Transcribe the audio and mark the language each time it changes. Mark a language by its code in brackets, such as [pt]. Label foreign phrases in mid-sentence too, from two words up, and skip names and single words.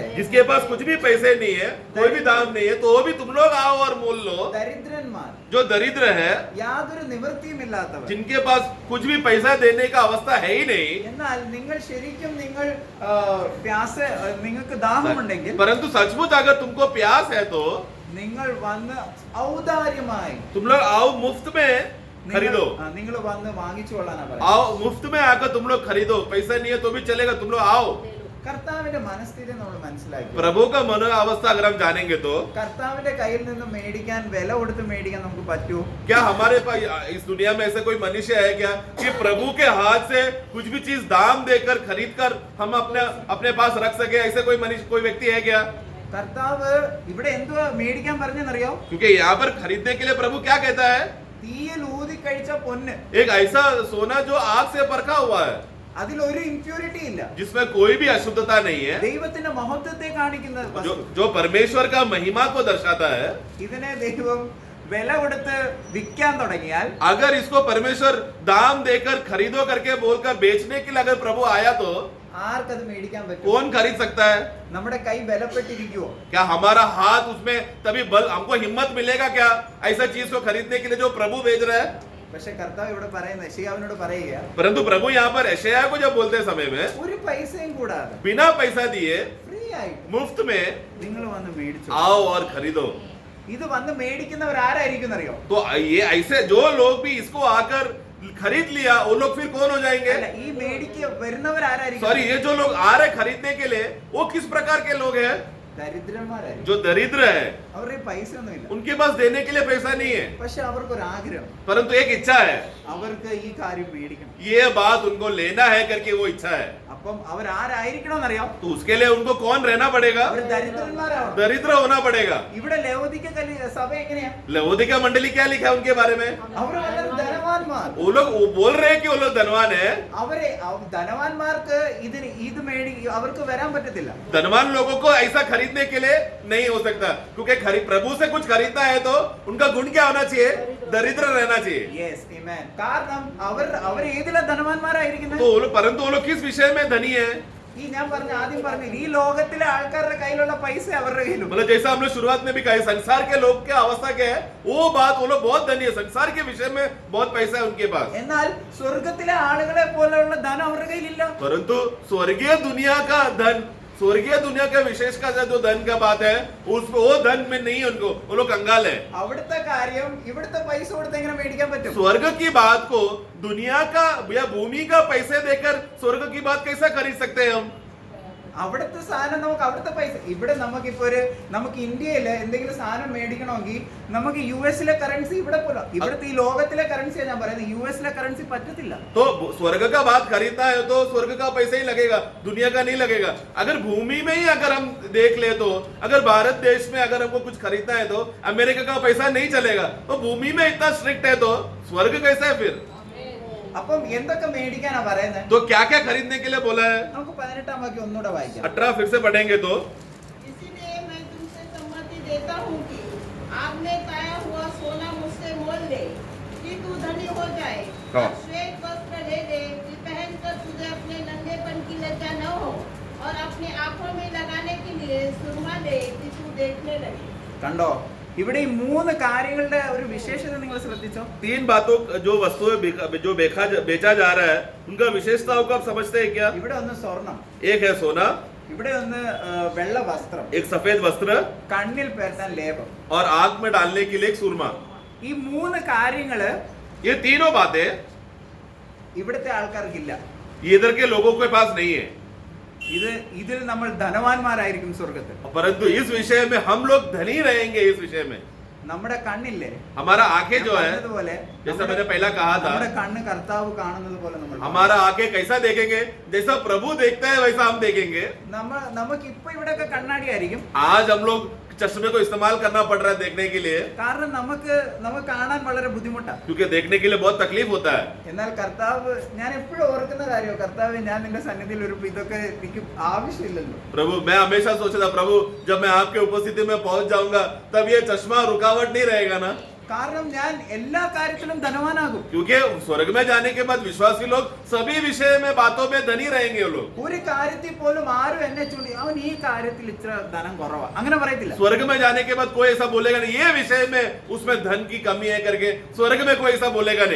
[hi] जिसके पास कुछ भी पैसे नहीं है, कोई भी दाम नहीं है, तो वो भी तुम लोग आओ और मोल लो। [ml] ദരിദ്രന്മാർ, [hi] जो दरिद्र है, [ml] യാതൊരു നിവൃത്തിയും ഇല്ലാത്തവർ, [hi] जिनके पास कुछ भी पैसा देने का अवस्था है ही नहीं, [ml] എന്നാൽ നിങ്ങൾ ശരിക്കും നിങ്ങൾക്ക് ദാഹമുണ്ടെങ്കിൽ [hi] परंतु सचमुच अगर तुमको प्यास है तो [ml] നിങ്ങൾ വന്ന് ഔദാര്യമായി [hi] तुम लोग आओ, मुफ्त में खरीदो। [ml] നിങ്ങൾ വന്ന് വാങ്ങിച്ചു കൊള്ളാനാ പറയുന്നത്. [hi] आओ मुफ्त में आकर तुम लोग खरीदो, पैसा नहीं है तो भी चलेगा, तुम लोग आओ। [ml] കർത്താവിന്റെ മനസ്ഥിതി നമ്മൾ മനസ്സിലാക്കി. [hi] प्रभु का मनोवस्था अगर हम जानेंगे तो [ml] കർത്താവിന്റെ കയ്യിൽ നിന്ന് മേടിക്കാൻ, വില കൊടുത്ത് മേടിക്കാൻ നമുക്ക് പറ്റുമോ? [hi] क्या हमारे पास इस दुनिया में ऐसा कोई मनुष्य है क्या कि प्रभु के हाथ से कुछ भी चीज दाम देकर खरीद कर हम अपने पास रख सके? ऐसे कोई मनुष्य, कोई व्यक्ति है क्या? [ml] കർത്താവ് ഇവിടെ എന്തുവാ മേടിക്കാൻ പറഞ്ഞെന്നറിയോ? [hi] क्योंकि यहाँ पर खरीदने के लिए प्रभु क्या कहता है? [ml] തീയിൽ ഊതി കഴിച്ച പൊന്ന്, [hi] एक ऐसा सोना जो आग से परखा हुआ है, [ml] അതിലൊരു ഇംപ്യൂരിറ്റി ഇല്ല, [hi] जिसमें कोई भी अशुद्धता नहीं है, [ml] ദൈവത്തിന്റെ മഹത്വത്തെ കാണിക്കുന്ന [hi] जो [ml] വസ്തു. [hi] जो परमेश्वर का महिमा को दर्शाता है. [ml] ഇതിനെ ദൈവം വില കൊടുത്ത് വിൽക്കാൻ തുടങ്ങിയാൽ, [hi] अगर इसको परमेश्वर दाम देकर खरीदो करके बोलकर बेचने के लिए अगर प्रभु आया तो [ml] ആർക്കത് മേടിക്കാൻ പറ്റും? [hi] कौन खरीद सकता है? [ml] നമ്മുടെ കൈ ബലപ്പെട്ടിരിക്കുവോ? [hi] क्या हमारा हाथ उसमें तभी बल, हमको हिम्मत मिलेगा क्या ऐसा चीज को खरीदने के लिए जो प्रभु भेज रहा है? [ml] പക്ഷെ കർത്താവ് ഇവിടെ പറയുന്നത്, യെശയ്യാവിനോട് പറയുക, [hi] परंतु प्रभु यहाँ पर यशायाह को जब बोलते समय में [ml] ഒരു പൈസയും കൂടാതെ [hi] बिना पैसा दिए [ml] ഫ്രീ ആയിട്ട് [hi] मुफ्त में [ml] നിങ്ങൾ വന്ന് മേടിച്ചു. [hi] आओ और खरीदो. [ml] ഇത് വന്ന് മേടിക്കുന്നവർ ആരായിരിക്കും അറിയോ? [hi] तो ये ऐसे जो लोग भी इसको आकर खरीद लिया वो लोग फिर कौन हो जाएंगे? [ml] അല്ല, ഈ മേടിക്ക് വരുന്നവർ ആരായിരിക്കും? [hi] सॉरी, ये जो लोग आ रहे खरीदने के लिए वो किस प्रकार के लोग हैं? [ml] ദരിദ്രന്മാരായിരിക്കും. [hi] जो दरिद्र है, [ml] അവരുടെ പൈസ ഒന്നുമില്ല, [hi] उनके पास देने के लिए पैसा नहीं है, [ml] പക്ഷെ അവർക്കൊരു ആഗ്രഹം, [hi] परंतु एक इच्छा है, [ml] അവർക്ക് ഈ കാര്യം മേടിക്കണം. [hi] ये बात उनको लेना है करके वो इच्छा है. [ml] അപ്പം അവർ ആരായിരിക്കണമെന്നറിയാം? [hi] तो उसके लिए उनको कौन रहना पड़ेगा? [ml] അവർ ദരിദ്രന്മാരാവണം. [hi] दरिद्र होना पड़ेगा. [ml] ഇവിടെ ലവോദിക്ക സഭ എങ്ങനെയാ? [hi] लवोदिका मंडली क्या लिखा है उनके बारे में? [ml] അവർ വളരെ ധനവാന്മാർ. [hi] वो लोग वो बोल रहे हैं कि वो लोग धनवान है. [ml] ധനവാന്മാർക്ക് ഇത് അവർക്ക് വരാൻ പറ്റത്തില്ല. [hi] धनवान लोगों को ऐसा खरीदने के लिए नहीं हो सकता, क्योंकि प्रभु से कुछ खरीदना है तो उनका गुण क्या होना चाहिए? दरिद्र रहना चाहिए. [ml] യെസ്, ആമേൻ. കാരണം അവർ ഏതിലാ ധനവാന്മാരായിരിക്കുന്നത്? [hi] तो परंतु वो लोग किस विषय में धनी है? [ml] ഈ ഞാൻ ആദ്യം പറഞ്ഞു, ഈ ലോകത്തിലെ ആൾക്കാരുടെ കയ്യിലുള്ള പൈസ അവരുടെ കയ്യിലും. [hi] मतलब जैसा हम लोग शुरुआत में भी कहा, संसार के लोग क्या अवस्था क्या है, वो बात वो लोग बहुत धनी है, संसार के विषय में बहुत पैसा है उनके पास. [ml] എന്നാൽ സ്വർഗത്തിലെ ആളുകളെ പോലെയുള്ള ധനം അവരുടെ കയ്യിലില്ല. [hi] परंतु स्वर्गीय दुनिया का धन, स्वर्गीय दुनिया का विशेष का जो धन का बात है, उसमें वो धन में नहीं है उनको, वो लोग कंगाल है. [ml] അവിടുത്തെ കാര്യം ഇവിടുത്തെ പൈസ കൊടുത്ത് എങ്ങനെ മേടിക്കാൻ പറ്റും? [hi] स्वर्ग की बात को दुनिया का या भूमि का पैसे देकर स्वर्ग की बात कैसा खरीद सकते हैं हम? [ml] അവിടുത്തെ സാധനം നമുക്ക് അവിടുത്തെ പൈസ, ഇവിടെ നമുക്ക് ഇന്ത്യയില് എന്തെങ്കിലും സാധനം മേടിക്കണമെങ്കിൽ നമുക്ക് യുഎസിലെ കറൻസി ഇവിടെ പോലെ, ഇവിടുത്തെ ഈ ലോകത്തിലെ കറൻസിയാണ് ഞാൻ പറയുന്നത്, യുഎസിലെ കറൻസി പറ്റത്തില്ല. [hi] तो स्वर्ग का बात खरीदना है तो स्वर्ग का पैसा ही लगेगा, दुनिया का नहीं लगेगा. अगर भूमि में ही अगर हम देख ले तो अगर भारत देश में अगर हमको कुछ खरीदना है तो अमेरिका का पैसा नहीं चलेगा. तो भूमि में इतना स्ट्रिक्ट है तो स्वर्ग कैसा है फिर? [ml] അപ്പം എന്തൊക്കെ മേടിക്കാനാ പറയുന്നത്? [hi] तो क्या क्या खरीदने के लिए बोला है? [ml] നമുക്ക് 18-ാം വാക്യം ഒന്നുകൂടെ വായിക്കാം. [hi] 18 फिर से पढ़ेंगे तो इसीलिए मैं तुमसे सम्मति देता हूँ कि आग में ताया हुआ सोना मुझसे मोल ले कि तू धनी हो जाए, हाँ। और श्वेत वस्त्र ले ले कि पहनकर तुझे अपने नंगेपन की लज्जा न हो, और अपने आंखों में लगाने के लिए सुरमा ले कि तू देखने लगे. [ml] കണ്ടോ, ഇവിടെ ഈ 3 കാര്യങ്ങളുടെ ഒരു വിശേഷത നിങ്ങൾ ശ്രദ്ധിച്ചോ? [hi] 3 बातों जो वस्तुएं जो बेचा जा रहा है उनका विशेषताओं को आप समझते हैं क्या? [ml] ഇവിടെ ഒന്ന് സ്വർണം, [hi] एक है सोना, [ml] ഇവിടെ ഒന്ന് വെള്ള വസ്ത്രം, [hi] एक सफेद वस्त्र [ml] കണ്ണിൽ പേർത്താൻ ലേപം. [hi] और आग में डालने के लिए एक सुरमा. [ml] ഈ 3 കാര്യങ്ങള് [hi] ये तीनों बातें [ml] ഇവിടുത്തെ ആൾക്കാർക്കില്ല. [hi] इधर के लोगों के पास नहीं है. [ml] ഇതിൽ നമ്മൾ ധനവാന്മാരായിരിക്കും സ്വർഗത്തിൽ. [hi] परंतु इस विषय में हम लोग धनी रहेंगे. इस विषय में [ml] നമ്മുടെ കണ്ണില്ലേ, [hi] हमारा आंखें जो है, [ml] അതുപോലെ [hi] जैसा मैंने पहला कहा था, [ml] നമ്മുടെ കണ്ണ് കർത്താവ് കാണുന്നത് പോലെ നമ്മൾ [hi] हमारा आंखें कैसा देखेंगे? जैसा प्रभु देखता है वैसा हम देखेंगे. [ml] നമുക്ക് ഇപ്പൊ ഇവിടെയൊക്കെ കണ്ണാടി ആയിരിക്കും, [hi] आज हम लोग चश्मे को इस्तेमाल करना पड़ रहा है देखने के लिए, [ml] കാരണം നമുക്ക് കാണാൻ വളരെ ബുദ്ധിമുട്ടാണ്. [hi] क्योंकि देखने के लिए बहुत तकलीफ होता है. [ml] എന്നാൽ കർത്താവ്, ഞാൻ എപ്പോഴും ഓർക്കുന്ന കാര്യം, കർത്താവ് ഞാൻ നിന്റെ സന്നിധിയിൽ ഒരു ഇതൊക്കെ എനിക്ക് ആവശ്യമില്ലല്ലോ. [hi] प्रभु, मैं हमेशा सोचा था, प्रभु जब मैं आपके उपस्थिति में पहुंच जाऊंगा तब ये चश्मा रुकावट नहीं रहेगा ना, [ml] കാരണം ഞാൻ എല്ലാ കാര്യത്തിലും ധനവാനാകും. [hi] क्योंकि स्वर्ग में जाने के बाद विश्वासी लोग सभी विषय में बातों में धनी रहेंगे. वो लोग [ml] ഒരു കാര്യത്തിൽ പോലും ആരും എന്നെ ചൂണ്ടി അവൻ ഈ കാര്യത്തിൽ ഇത്ര ധനം കുറവാ അങ്ങനെ പറയത്തില്ല. [hi] स्वर्ग में जाने के बाद कोई ऐसा बोलेगा नहीं, ये विषय में उसमें धन की कमी है करके स्वर्ग में कोई ऐसा बोलेगा नहीं.